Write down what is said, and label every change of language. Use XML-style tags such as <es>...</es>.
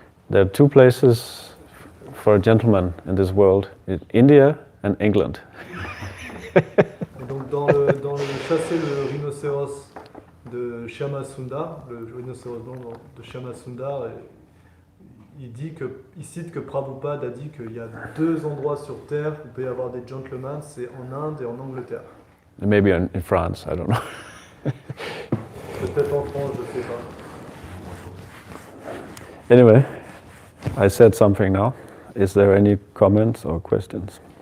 <en>There are two places for a gentleman in this world, India and England.</en> <fr>Et donc dans le chasser le rhinocéros de Shyamasundar, le rhinocéros blanc de Shyamasundar, il cite que Prabhupada a dit qu'il y a deux endroits sur Terre où il peut y avoir des gentlemen, c'est en Inde et en Angleterre.</fr> <en>Maybe in France, I don't know.</en> <fr>Peut-être en France, je sais pas.</fr> <en>Anyway, I said something now. Is there any comments or questions?</en>